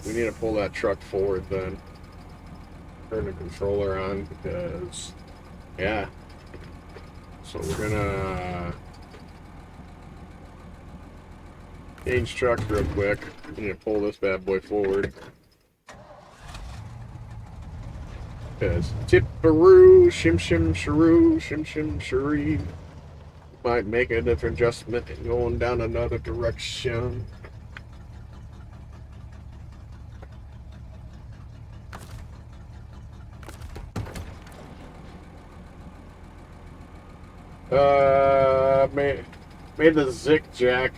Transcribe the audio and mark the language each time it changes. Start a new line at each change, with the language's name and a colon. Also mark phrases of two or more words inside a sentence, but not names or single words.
English: We need to pull that truck forward then. Turn the controller on because, yeah. So we're gonna change trucks real quick. We need to pull this bad boy forward. Because tipperoo, shim shim sharoo, shim shim sharee. Might make a different adjustment and going down another direction. Made the Zick Jack.